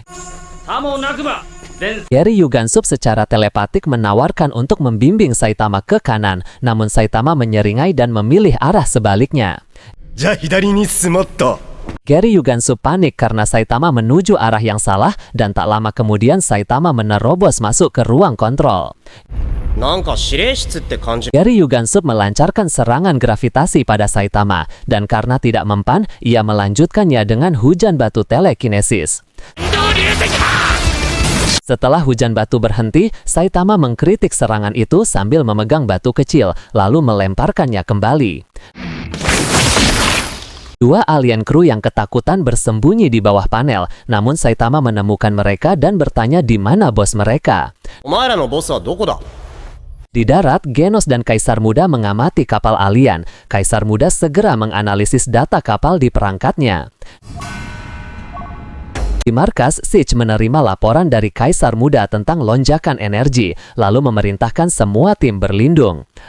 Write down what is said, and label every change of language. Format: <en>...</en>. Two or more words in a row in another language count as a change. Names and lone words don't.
<id>Gary Yugansup secara telepatik menawarkan untuk membimbing Saitama ke kanan, namun Saitama menyeringai dan memilih arah sebaliknya. Gary Yugansup panik karena Saitama menuju arah yang salah dan tak lama kemudian Saitama menerobos masuk ke ruang kontrol.</id> <ja>なんか指令室って感じ。</ja> <id>Gary Yugansup melancarkan serangan gravitasi pada Saitama dan karena tidak mempan, ia melanjutkannya dengan hujan batu telekinesis. Setelah hujan batu berhenti, Saitama mengkritik serangan itu sambil memegang batu kecil, lalu melemparkannya kembali. Dua alien kru yang ketakutan bersembunyi di bawah panel, namun Saitama menemukan mereka dan bertanya di mana bos mereka.</id> <ja>お前らのボスはどこだ？</ja> <id>Di darat, Genos dan Kaisar Muda mengamati kapal alien. Kaisar Muda segera menganalisis data kapal di perangkatnya. Di markas, Siege menerima laporan dari Kaisar Muda tentang lonjakan energi, lalu memerintahkan semua tim berlindung.</id>